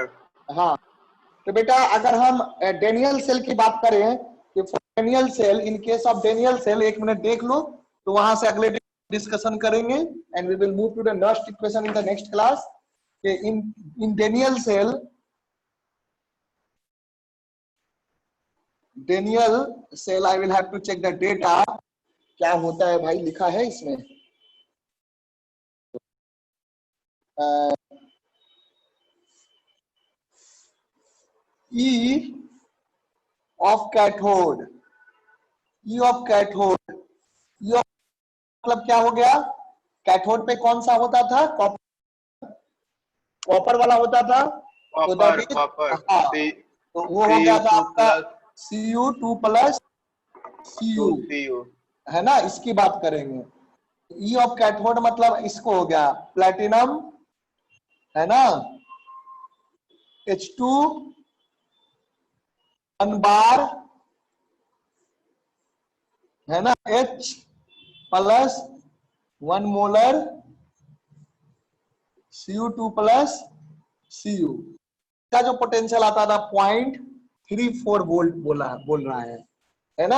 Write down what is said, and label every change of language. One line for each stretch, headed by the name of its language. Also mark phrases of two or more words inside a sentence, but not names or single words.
Hindi: हाँ, तो बेटा अगर हम डेनियल सेल की बात करें, कि डेनियल सेल,
English: in case of Daniell cell,
Hindi: 1 मिनट देख लो, तो वहां से अगले डिस्कशन करेंगे,
English: and we will move to the next equation in the next class. in Daniell cell I will have to check the data, क्या होता है भाई, लिखा है इसमें, E of cathode, E of
Hindi: cathode, E of मतलब क्या हो गया, कैथोड पे कौन सा होता था, कॉपर वाला होता था, कॉपर, तो वो हो गया था आपका
English: Cu2 plus Cu,
Hindi: है ना, इसकी बात करेंगे.
English: E of
Hindi: कैथोड मतलब इसको हो गया प्लेटिनम, है ना, H2 1 बार, है ना,
English: H plus 1 molar Cu2 plus Cu
Hindi: का जो पोटेंशियल आता था
English: 0.34 volt
Hindi: बोल रहा है ना.